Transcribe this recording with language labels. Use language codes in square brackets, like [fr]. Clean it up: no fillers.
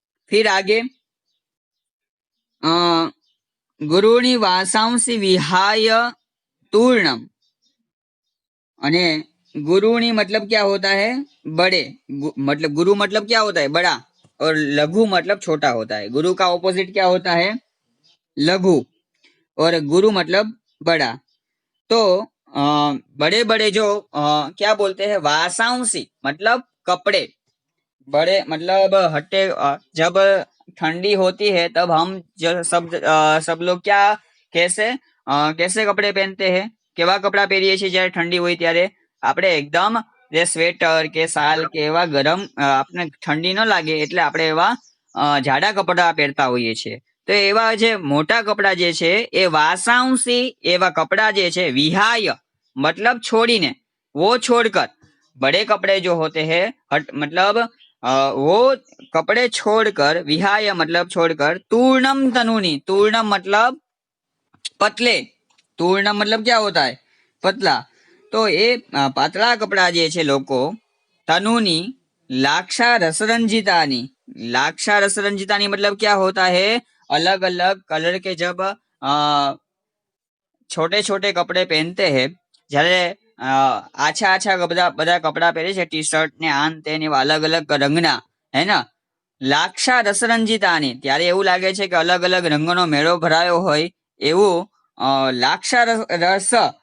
[hi] फिर आगे अ, गुरुणी वासांसि विहाय तूर्णम, अने गुरुणी मतलब क्या होता है, बड़े, मतलब गुरु मतलब क्या होता है, बड़ा, और लघु मतलब छोटा होता है। गुरु का ऑपोजिट क्या होता है, लघु, और गुरु मतलब बड़ा। तो बड़े बड़े जो क्या बोलते हैं, वासांसी मतलब कपड़े, बड़े मतलब हट्टे, जब ठंडी होती है तब हम जो सब लोग क्या, कैसे कैसे कपड़े पहनते हैं, [gu] કેવા કપડા પહેરીએ છીએ જ્યારે ઠંડી હોય ત્યારે, આપણે એકદમ જે સ્વેટર કે શાલ કે એવા ગરમ આપણે ઠંડી ન લાગે એટલે આપણે એવા જાડા કપડા પહેરતા હોઈએ છીએ। તો એવા જે મોટા કપડા જે છે એ વાસાંસી એવા કપડા જે છે, વિહાય [hi] मतलब छोड़ीने, वो छोड़कर बड़े कपड़े जो होते हैं मतलब वो कपड़े छोड़कर, विहाय मतलब छोड़कर, तूर्णम तनुनी, तूर्णम मतलब पतले, तूर्णम मतलब क्या होता है, पतला। तो ये पातला कपड़ा जे छे लोको तनुनी लाक्षा रसरंजितानी, लाक्षा रसरंजितानी मतलब क्या होता है, अलग अलग कलर के जब छोटे छोटे कपड़े पहनते हैं, [gu] જ્યારે આછા આછા બધા કપડા પહેરે છે, ટી શર્ટ ને આન તે ને એવા અલગ અલગ રંગના, હે ને, લાક્ષા રસરંજિતાની, ત્યારે એવું લાગે છે કે અલગ અલગ રંગોનો મેળો ભરાયો હોય એવું લાક્ષા રસ